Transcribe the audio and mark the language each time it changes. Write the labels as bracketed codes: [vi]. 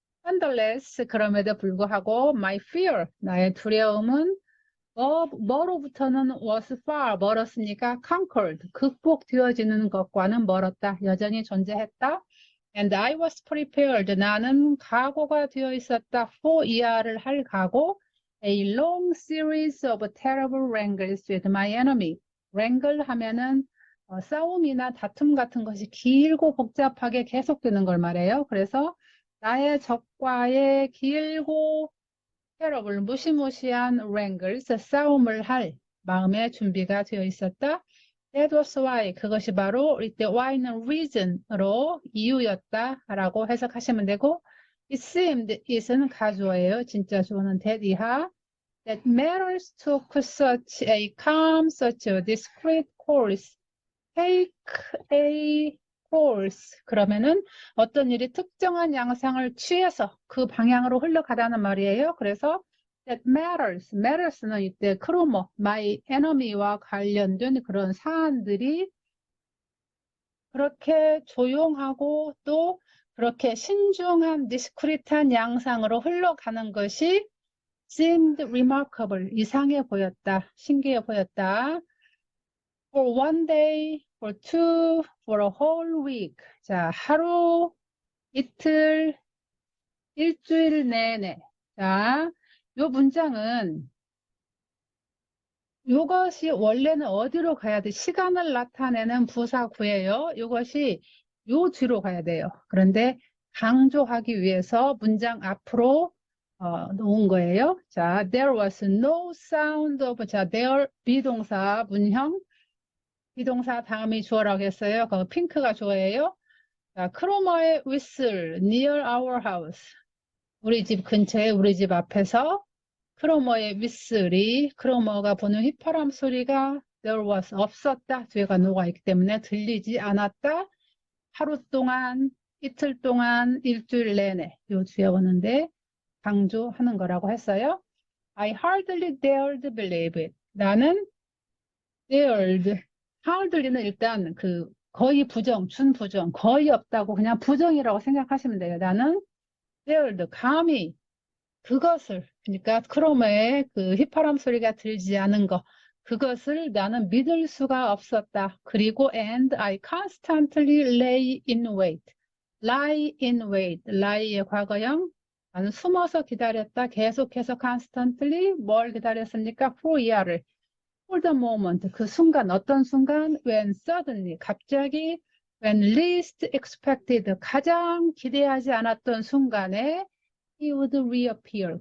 [ko] nonetheless 그럼에도 불구하고 [en] my fear [ko] 나의 두려움은 뭐로부터는 [en] was far [ko] 멀었으니까 conquered 극복되어지는 것과는 멀었다. 여전히 존재했다. [en] And I was prepared. [ko] 나는 각오가 되어 있었다. for 이하를 할 각오. [en] A long series of terrible wrangles with my enemy. [ko] wrangle 하면은 싸움이나 다툼 같은 것이 길고 복잡하게 계속되는 걸 말해요. 그래서 나의 적과의 길고 terrible 무시무시한 wrangles 싸움을 할 마음의 준비가 되어 있었다. [en] That was why [ko] 그것이 바로 이때 why는 reason으로 이유였다 라고 해석하시면 되고 [en] it seemed [ko] it은 가주어예요. 진짜 주어는 [en] that 이하 that matters took such a calm, such a discreet course. take a course [ko] 그러면은 어떤 일이 특정한 양상을 취해서 그 방향으로 흘러가다는 말이에요. 그래서 [en] that matters [ko] 는 이때 크로머, [en] my enemy [ko] 와 관련된 그런 사안들이 그렇게 조용하고 또 그렇게 신중한 디스크리트한 양상으로 흘러가는 것이 [en] seemed remarkable, [ko] 이상해 보였다, 신기해 보였다. [en] For one day, for two, for a whole week. [ko] 자, 하루, 이틀, 일주일 내내. 자, 요 문장은 이것이 원래는 어디로 가야 돼? 시간을 나타내는 부사구예요. 이것이 요 뒤로 가야 돼요. 그런데 강조하기 위해서 문장 앞으로 놓은 거예요. 자, [en] there was no sound of, [ko] 자, there 비동사 문형, 비동사 다음이 주어라고 했어요. 그 핑크가 주어예요. [en] 자, 크로머의 whistle near our house. [ko] 우리 집 근처에 우리 집 앞에서 크로머의 whistle이 크로머가 부는 휘파람 소리가 [en] there was [ko] 없었다. 뒤에가 노가 있기 때문에 들리지 않았다. 하루 동안, 이틀 동안, 일주일 내내 요 뒤에 오는데 강조하는 거라고 했어요. [en] I hardly dared believe it. [ko] 나는 dared, hardly는 일단 그 거의 부정, 준부정, 거의 없다고 그냥 부정이라고 생각하시면 돼요. 나는 dared, 감히 그것을, 그러니까 크로머의 그 휘파람 소리가 들지 않은 것, 그것을 나는 믿을 수가 없었다. [en] 그리고 and I constantly lay in wait. lie in wait. [ko] lie의 과거형. 나는 숨어서 기다렸다. 계속해서 constantly 뭘 기다렸습니까? for 이하를. [en] for the moment. [ko] 그 순간, 어떤 순간? [en] when suddenly, [ko] 갑자기 [en] when least expected, [ko] 가장 기대하지 않았던 순간에 [en] he would reappear.